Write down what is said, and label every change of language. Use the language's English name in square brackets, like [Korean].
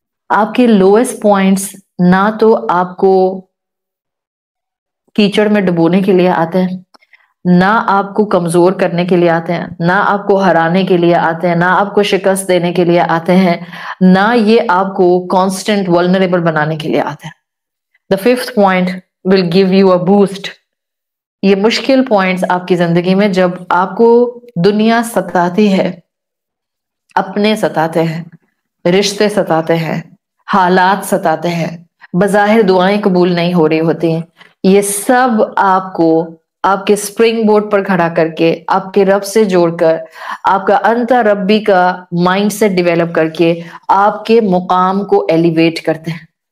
[Urdu] آپ کے lowest points نہ تو آپ کو کیچڑ میں ڈبونے کے لیے آتے ہیں، نہ آپ کو کمزور کرنے کے لیے آتے ہیں، نہ آپ کو ہرانے کے لیے آتے ہیں، نہ آپ کو شکست دینے کے لیے آتے ہیں، نہ یہ آپ کو کانسٹنٹ ولنریبل بنانے کے لیے آتے ہیں. [English] The fifth point will give you a boost. [Urdu] یہ مشکل پوائنٹس آپ کی زندگی میں جب آپ کو دنیا ستاتی ہے، اپنے ستاتے ہیں، رشتے ستاتے ہیں، حالات ستاتے ہیں، بظاہر دعائیں قبول نہیں ہو رہی ہوتی ہیں، یہ سب آپ کو آپ کے اسپرنگ بورڈ پر کھڑا کر کے، آپ کے رب سے جوڑ کر، آپ کا انتا ربی کا مائنڈ سیٹ ڈیولپ کر کے آپ کے مقام کو ایلیویٹ کرتے ہیں.